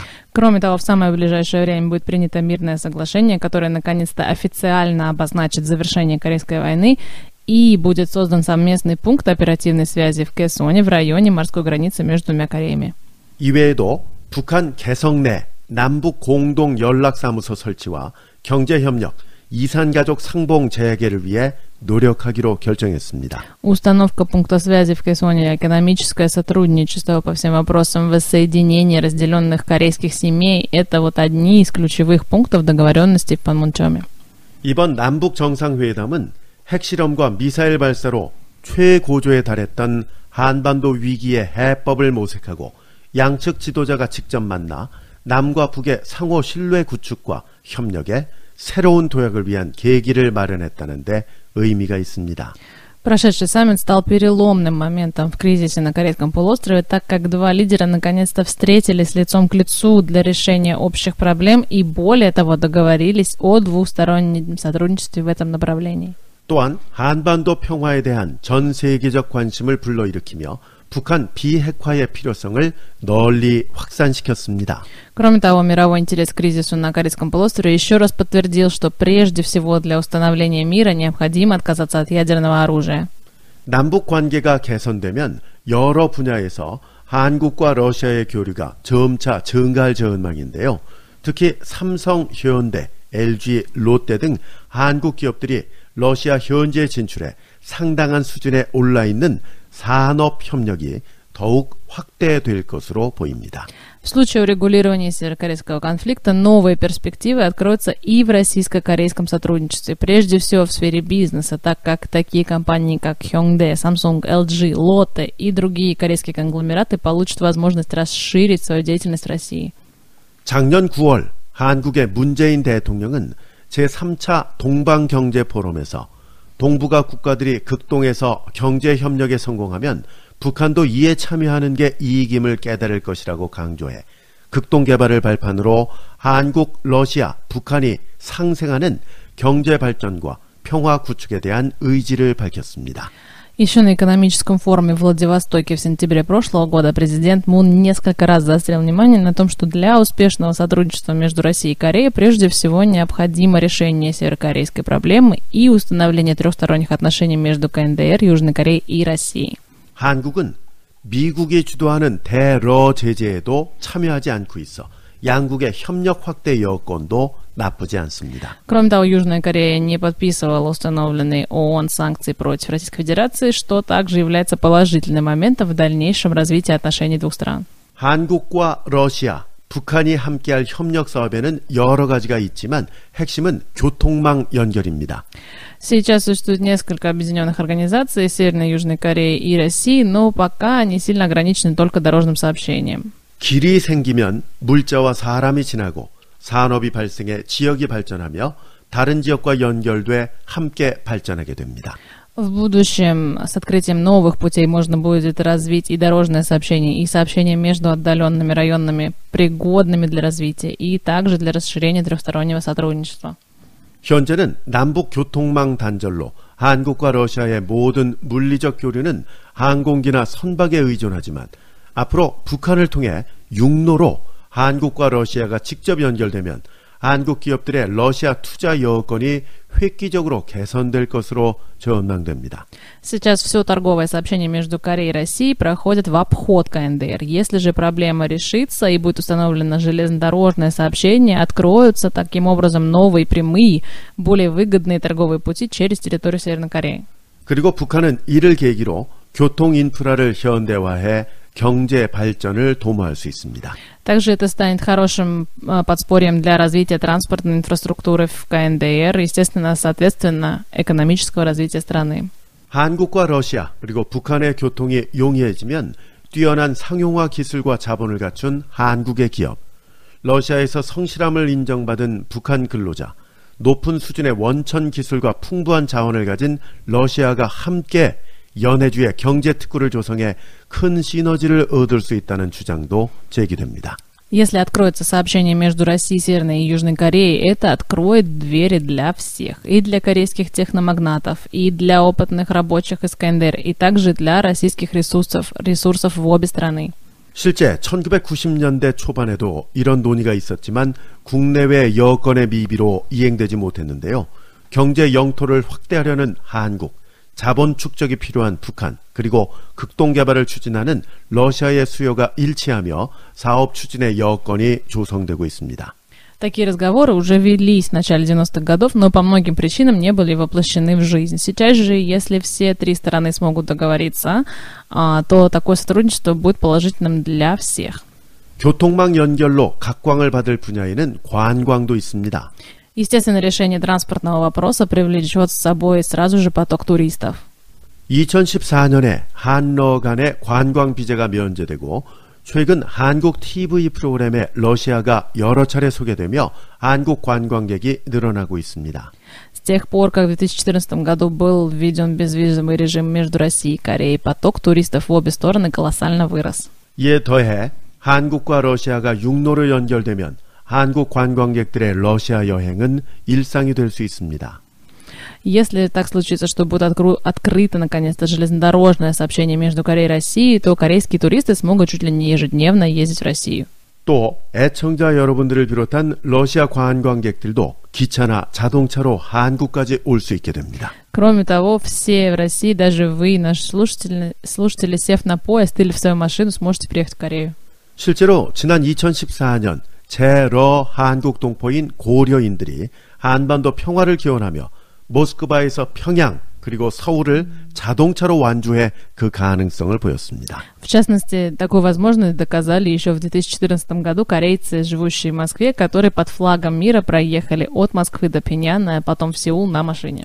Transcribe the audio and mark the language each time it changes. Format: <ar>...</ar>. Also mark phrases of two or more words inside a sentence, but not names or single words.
<ru>Кроме того, в самое ближайшее время будет принято мирное соглашение, которое наконец-то официально обозначит завершение Корейской войны, и будет создан совместный пункт оперативной связи в Кэсоне в районе морской границы между двумя Кореями.</ru> <ko>이외에도 북한 개성 내 남북 공동 연락사무소 설치와 경제협력, 이산가족 상봉 재개를 위해 노력하기로 결정했습니다.</ko> <ru>Установка пункта связи в Кэсоне, экономическое сотрудничество по всем вопросам воссоединения разделенных корейских семей – это вот одни из ключевых пунктов договоренности в Панмунчоме.</ru> <ko>이번 남북 정상회담은 핵실험과 미사일 발사로 최고조에 달했던 한반도 위기의 해법을 모색하고 양측 지도자가 직접 만나 남과 북의 상호 신뢰 구축과 협력에 새로운 도약을 위한 계기를 마련했다는데 의미가 있습니다.</ko> <ru>Прошедший саммит стал переломным моментом в кризисе на Корейском полуострове, так как два лидера наконец-то встретились лицом к лицу для решения общих проблем и, более того, договорились о двустороннем сотрудничестве в этом направлении.</ru> <ko>또한 한반도 평화에 대한 전 세계적 관심을 불러일으키며 북한 비핵화의 필요성을 널리 확산시켰습니다.</ko> <ru>Кроме того, мировой интерес к кризису на Корейском полуострове еще раз подтвердил, что прежде всего для установления мира необходимо отказаться от ядерного оружия.</ru> <ko>남북 관계가 개선되면 여러 분야에서 한국과 러시아의 교류가 점차 증가할 전망인데요. 특히 삼성, 현대, LG, 롯데 등 한국 기업들이 러시아 현지에 진출해 상당한 수준에 올라 있는 산업 협력이 더욱 확대될 것으로 보입니다.</ko> <ru>В случае урегулирования северокорейского конфликта новые перспективы откроются и в российско-корейском сотрудничестве, прежде всего в сфере бизнеса, так как такие компании, как Hyundai, Samsung, LG, Lotte и другие корейские конгломераты получат возможность расширить свою деятельность в России.</ru> <ko>작년 9월 한국의 문재인 대통령은 제3차 동방경제포럼에서 동북아 국가들이 극동에서 경제협력에 성공하면 북한도 이에 참여하는 게 이익임을 깨달을 것이라고 강조해 극동개발을 발판으로 한국, 러시아, 북한이 상생하는 경제발전과 평화 구축에 대한 의지를 밝혔습니다.</ko> <ru>Еще на экономическом форуме в Владивостоке в сентябре прошлого года президент Мун несколько раз заострил внимание на том, что для успешного сотрудничества между Россией и Кореей прежде всего необходимо решение северокорейской проблемы и установление трехсторонних отношений между КНДР, Южной Кореей и Россией.</ru> <ko>한국은 미국이 주도하는 대러 제재에도 참여하지 않고 있어 양국의 협력 확대 여건도 나쁘지 않습니다.</ko> <ru>Кроме того, Южная Корея не подписывала установленные ООН санкции против Российской Федерации, что также является положительным моментом в дальнейшем развитии отношений двух стран.</ru> <ko>한국과 러시아, 북한이 함께할 협력 사업에는 여러 가지가 있지만 핵심은 교통망 연결입니다.</ko> <ru>Сейчас существует несколько объединенных организаций Северной, Южной Кореи и России, но пока они сильно ограничены только дорожным сообщением.</ru> <ko>길이 생기면 물자와 사람이 지나고 산업이 발생해 지역이 발전하며 다른 지역과 연결돼 함께 발전하게 됩니다.</ko> <ru>В будущем с открытием новых путей можно будет развить и дорожное сообщение, и сообщение между отдаленными районами, пригодными для развития, и также для расширения трехстороннего сотрудничества.</ru> <ko>현재는 남북 교통망 단절로 한국과 러시아의 모든 물리적 교류는 항공기나 선박에 의존하지만 앞으로 북한을 통해 육로로 한국과 러시아가 직접 연결되면 한국 기업들의 러시아 투자 여건이 획기적으로 개선될 것으로 전망됩니다.</ko> <ru>Сейчас все торговое сообщение между Кореей и Россией проходит в обход КНДР. Если же проблема решится и будет установлено железнодорожное сообщение, откроются таким образом новые прямые, более выгодные торговые пути через территорию Северной Кореи.</ru> <ko>그리고 북한은 이를 계기로 교통 인프라를 현대화해 경제 발전을 도모할 수 있습니다.</ko> <ru>Также это станет хорошим подспорьем для развития транспортной инфраструктуры в КНДР, естественно, соответственно, экономического развития страны.</ru> <ko>한국과 러시아 그리고 북한의 교통이 용이해지면 뛰어난 상용화 기술과 자본을 갖춘 한국의 기업, 러시아에서 성실함을 인정받은 북한 근로자, 높은 수준의 원천 기술과 풍부한 자원을 가진 러시아가 함께 연해주의 경제특구를 조성해 큰 시너지를 얻을 수 있다는 주장도 제기됩니다.</ko> <ru>Если откроется сообщение между Россией, Северной и Южной Кореей, это откроет двери для всех. И для корейских техномагнатов, и для опытных рабочих из КНДР, и также для российских ресурсов в обе страны.</ru> <ko>실제 1990년대 초반에도 이런 논의가 있었지만 국내외 여건의 미비로 이행되지 못했는데요. 경제 영토를 확대하려는 한국, 자본 축적이 필요한 북한, 그리고 극동개발을 추진하는 러시아의 수요가 일치하며 사업 추진의 여건이 조성되고 있습니다.</ko> <ru>Такие разговоры уже велись в начале 90-х годов, но по многим причинам не были воплощены в жизнь. Сейчас же, если все три стороны смогут договориться, то такое сотрудничество будет положительным для всех.</ru> <ko>교통망 연결로 각광을 받을 분야에는 관광도 있습니다.</ko> <ru>Естественно, решение транспортного вопроса привлечет с собой сразу же поток туристов.</ru> <ko>2014년에 한러 간의 관광 비자가 면제되고 최근 한국 TV 프로그램에 러시아가 여러 차례 소개되며 한국 관광객이 늘어나고 있습니다.</ko> <ru>С тех пор, как в 2014 году был введен безвизовый режим между Россией и Кореей, поток туристов в обе стороны колоссально вырос.</ru> <ko>이에 더해 한국과 러시아가 육로로 연결되면 한국 관광객들의 러시아 여행은 일상이 될 수 있습니다.</ko> <ru>Если так случится, что будет открыто наконец-то железнодорожное сообщение между Кореей и Россией, то корейские туристы смогут чуть ли не ежедневно ездить в Россию.</ru> <ko>또 애청자 여러분들을 비롯한 러시아 관광객들도 기차나 자동차로 한국까지 올 수 있게 됩니다.</ko> <ru>Кроме того, все в России, даже вы, наши слушатели, сев на поезд или в свою машину, сможете приехать в Корею.</ru> <ko>실제로 지난 2014년 제러 한국 동포인 고려인들이 한반도 평화를 기원하며 모스크바에서 평양 그리고 서울을 자동차로 완주해 그 가능성을 보였습니다.</ko> <ru>В частности, такую возможность доказали еще в 2014 году корейцы, живущие в Москве, которые под флагом мира проехали от Москвы до Пхеньяна, а потом в Сеул на машине.</ru>